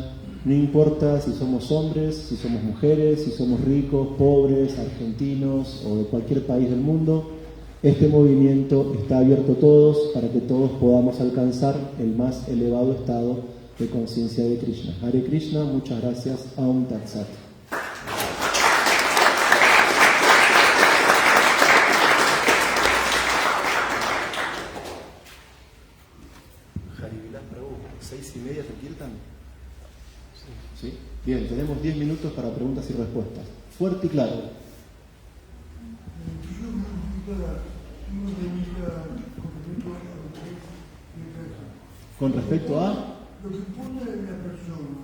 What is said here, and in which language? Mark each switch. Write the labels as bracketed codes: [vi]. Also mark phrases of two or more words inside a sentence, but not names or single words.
[es] No importa si somos hombres, si somos mujeres, si somos ricos, pobres, argentinos o de cualquier país del mundo. Este movimiento está abierto a todos para que todos podamos alcanzar el más elevado estado de conciencia de Krishna. Hare Krishna, muchas gracias. [sa] Aum Tat Sat. [es] Harivilas Prabhu, 6:30 te kirtan. ¿Sí? Bien, tenemos 10 minutos para preguntas y respuestas. Fuerte y claro. Con respecto a lo que pone la persona,